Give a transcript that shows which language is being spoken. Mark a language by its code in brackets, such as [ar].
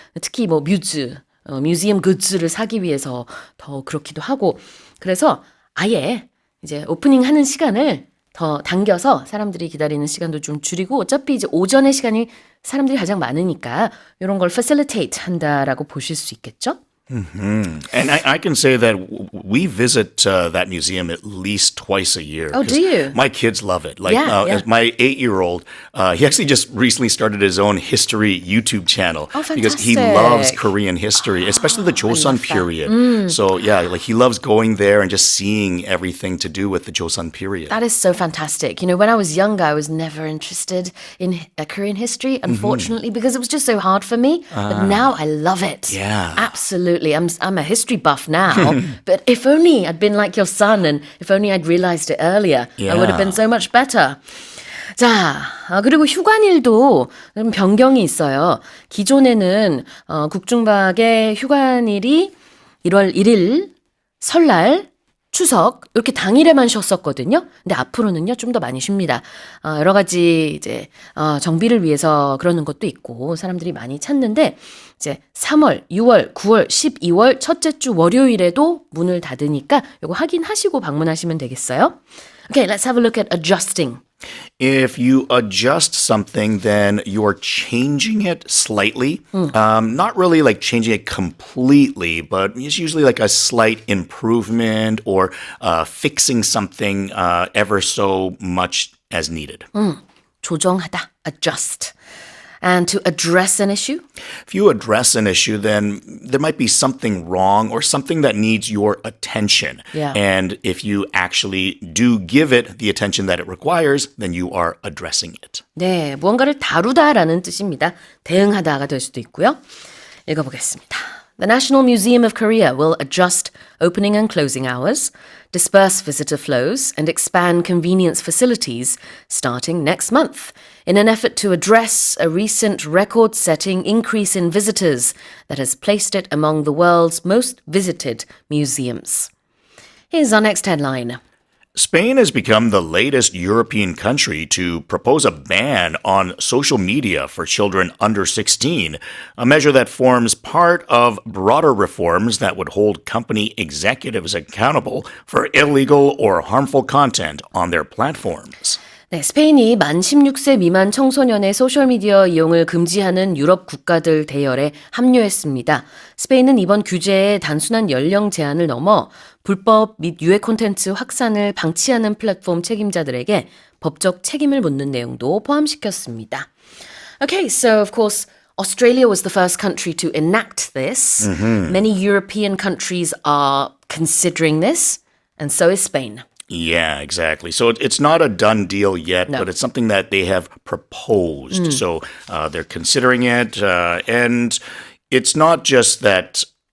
[ko] 특히 뭐 뮤지엄 굿즈를 사기 위해서 더 그렇기도 하고 그래서 아예 이제 오프닝 하는 시간을 더 당겨서 사람들이 기다리는 시간도 좀 줄이고 어차피 이제 오전의 시간이 사람들이 가장 많으니까 이런 걸 facilitate 한다라고 보실 수 있겠죠? [en] And I can say that we visit that museum at least twice a year. Oh, do 'cause you? My kids love it. Like Yeah. as my 8-year-old, he actually just recently started his own history YouTube channel Oh, because he fantastic. loves Korean history, especially the Joseon period. So yeah, like he loves going there and just seeing everything to do with the Joseon period. That is so fantastic. You know, when I was younger, I was never interested in Korean history, unfortunately, because it was just so hard for me. But now I love it. Yeah. Absolutely. I'm a history buff now. But if only I'd been like your son and if only I'd realized it earlier, I would have been so much better. [ko] 자, 그리고 휴관일도 좀 변경이 있어요. 기존에는 국중박의 휴관일이 1월 1일, 설날, 추석 이렇게 당일에만 쉬었었거든요. 근데 앞으로는요 좀 더 많이 쉽니다. 여러 가지 이제 정비를 위해서 그러는 것도 있고 사람들이 많이 찾는데 이제 3월, 6월, 9월, 12월 첫째 주 월요일에도 문을 닫으니까 이거 확인하시고 방문하시면 되겠어요. [en] Okay, let's have a look at adjusting. If you adjust something, then you're changing it slightly. Not really like changing it completely, but it's usually like a slight improvement or fixing something ever so much as needed. [ko] 조정하다, adjust. [en] And to address an issue? If you address an issue, then there might be something wrong or something that needs your attention. Yeah. And if you actually do give it the attention that it requires, then you are addressing it. [ko] 네, 무언가를 다루다라는 뜻입니다. 대응하다가 될 수도 있고요. 읽어보겠습니다. [en] The National Museum of Korea will adjust opening and closing hours, disperse visitor flows, and expand convenience facilities starting next month in an effort to address a recent record-setting increase in visitors that has placed it among the world's most visited museums. Here's our next headline. Spain has become the latest European country to propose a ban on social media for children under 16, a measure that forms part of broader reforms that would hold company executives accountable for illegal or harmful content on their platforms. [ko] 네, 스페인이 만 16세 미만 청소년의 소셜미디어 이용을 금지하는 유럽 국가들 대열에 합류했습니다. 스페인은 이번 규제의 단순한 연령 제한을 넘어 불법 및 유해 콘텐츠 확산을 방치하는 플랫폼 책임자들에게 법적 책임을 묻는 내용도 포함시켰습니다. [en] Okay, so of course Australia was the first country to enact this. Many European countries are considering this, and so is Spain. Yeah, exactly. So it's not a done deal yet, No. but it's something that they have proposed. So they're considering it. And it's not just that,